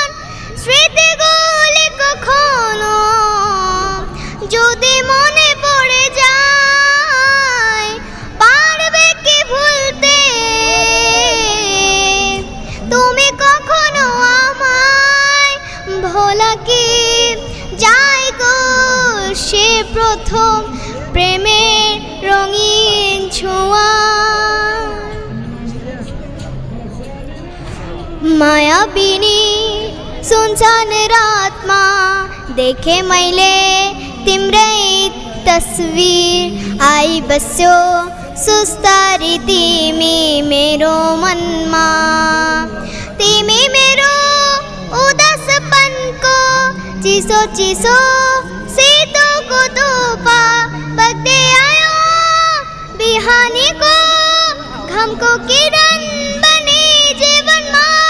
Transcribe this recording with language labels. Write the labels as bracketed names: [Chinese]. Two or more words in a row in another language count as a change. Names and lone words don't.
[Bangla] স্মৃতিগুলি কখনো যদি মনে পড়ে যায়, পারবে কি ভুলতে তুমি কখনো আমায়? ভোলা কি যাই গো সে প্রথম প্রেমের রঙিন ছোঁয়া। [Nepali] मायाबिनी सुनसान रात माँ देखे मैले तिम्रै तस्वीर। आई बस्यो सुस्तारी तिमी मेरो मनमा, तिमी मेरो उदासपनको चिसो चिसो शीतको धुपा बग्दै आयो बिहानीको घामको किरण बने जीवनमा।